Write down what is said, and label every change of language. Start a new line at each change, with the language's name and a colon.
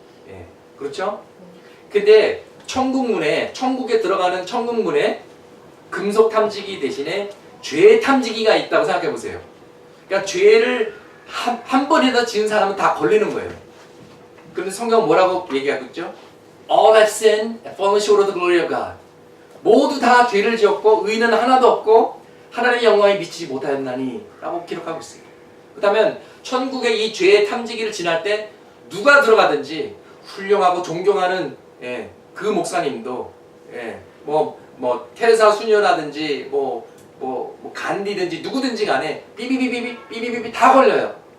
Korean: 예, 그렇죠? 근데 천국에 들어가는 천국문에 금속 탐지기 대신에 죄 탐지기가 있다고 생각해 보세요. 그러니까 죄를 한 번이라도 지은 사람은 다 걸리는 거예요. 그런데 성경 뭐라고 얘기하고 있죠?
English: All have sinned and fallen short of the glory of God.
Korean: 모두 다 죄를 지었고 의는 하나도 없고 하나님의 영광에 미치지 못하였나니 라고 기록하고 있어요. 그렇다면 천국에 이 죄의 탐지기를 지날 때 누가 들어가든지 훌륭하고 존경하는 그 목사님도 뭐 테레사 수녀라든지 뭐 간디든지 누구든지 간에 삐비비비 다 걸려요.